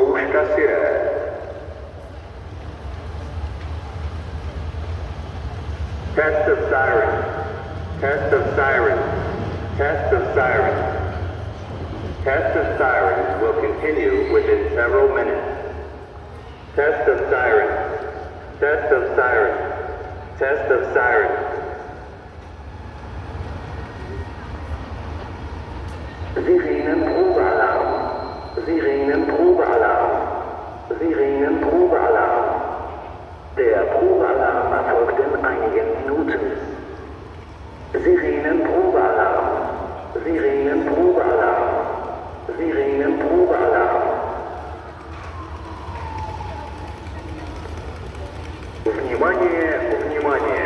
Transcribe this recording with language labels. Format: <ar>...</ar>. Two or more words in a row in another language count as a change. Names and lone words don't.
<cs>Zkouška sirén.</cs> <en>Test of sirens. Test of sirens. Test of sirens. Test of sirens will continue within several minutes. Test of sirens. Test of sirens. Test of sirens.</en> <de>Sirenenprobealarm. Sirenenprobealarm. Sirenenprobealarm. Der Probealarm erfolgt in einigen Minuten. Sirenenprobealarm. Sirenenprobealarm. Sirenenprobealarm.</de> <ru>Внимание, внимание!</ru>